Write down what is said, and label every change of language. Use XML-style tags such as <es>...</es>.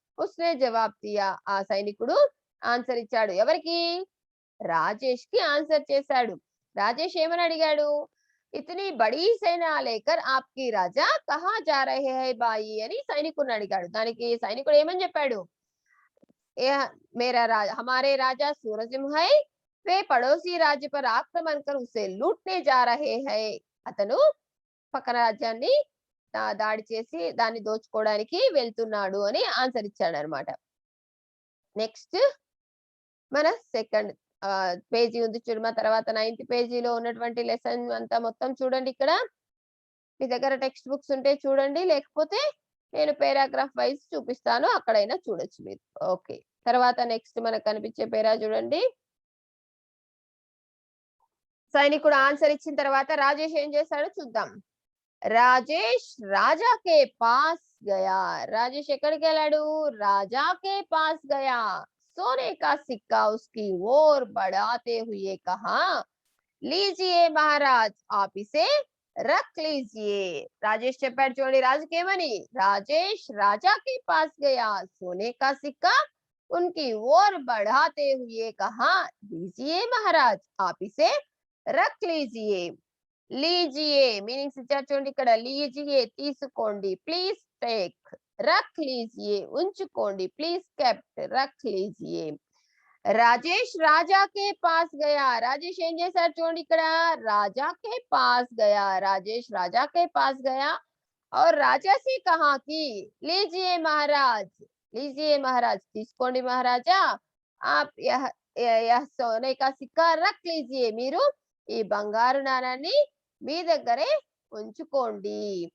<hi>ఉస్నే జవాబ్ దియా,</hi> <te>ఆ సైనికుడు ఆన్సర్ ఇచ్చాడు. ఎవరికి? రాజేష్ కి ఆన్సర్ చేశాడు. రాజేష్ ఏమని అడిగాడు?</te> <hi>ఇతని బడీ సేనా లేకర్ ఆప్కి రాజా కహా జా రహే హై బాయి</hi> <te>అని సైనికుడిని అడిగాడు. దానికి సైనికుడు ఏమని చెప్పాడు?</te> <hi>मेरा राजा हमारे राजा सूरसिंह है, वे पड़ोसी राज्य पर आक्रमण कर उसे लूटने जा रहे हैं.</hi> <te>అతను పక్కన రాజ్యాన్ని దాడి చేసి దాన్ని దోచుకోవడానికి వెళ్తున్నాడు అని ఆన్సర్ ఇచ్చాడు అనమాట. నెక్స్ట్ మన సెకండ్ పేజీ ఉంది చూడమా, తర్వాత 9th పేజీలో ఉన్నటువంటి లెసన్ అంతా మొత్తం చూడండి. ఇక్కడ మీ దగ్గర టెక్స్ట్ బుక్స్ ఉంటే చూడండి, లేకపోతే నేను పారాగ్రాఫ్ వైజ్ చూపిస్తాను, అక్కడైనా చూడొచ్చు మీరు. ఓకే, తర్వాత నెక్స్ట్ మనకు కనిపించే పేరా చూడండి. సైనికుడు ఆన్సర్ ఇచ్చిన తర్వాత రాజేష్ ఏం చేశాడో చూద్దాం.</te> <hi>రాజేష్ రాజాకే పాస్ గయా,</hi> <te>రాజేష్ ఎక్కడికి వెళ్ళాడు?</te> <hi>రాజాకే పాస్ గయా. सोने का सिक्का उसकी ओर बढ़ाते हुए कहा, लीजिए महाराज आप इसे रख लीजिए.</hi> <te>రాజేష్ చెప్పాడు చూడండి రాజుకేమని?</te> <hi>రాజేష్ రాజాకే పాస్ గయా, सोने का सिक्का उनकी ओर बढ़ाते हुए कहा, लीजिए महाराज आप इसे रख लीजिए.</hi> <te>लीजिए మీనింగ్స్ ఇచ్చారు చూడండి ఇక్కడ. లీజియే తీసుకోండి, ప్లీజ్ టేక్. రఖ్ లీజియే ఉంచుకోండి, please kept. రఖ్ లీజియే.</te> <hi>Rajesh రాజాకే pass Gaya,</hi> <te>Rajesh ఏం చేశారు చూడండి ఇక్కడ.</te> <hi>రాజాకే పాస్ గయా, రాజేష్ రాజాకే పాస్ గయా और राजा से कहा कि लीजिए महाराज, लीजिए महाराज</hi> <te>తీసుకోండి మహారాజా,</te> <hi>आप यह सोने का सिक्का रख लीजिए,</hi> <te>మీరు ఈ బంగారు నాణాన్ని మీ దగ్గరే ఉంచుకోండి.</te>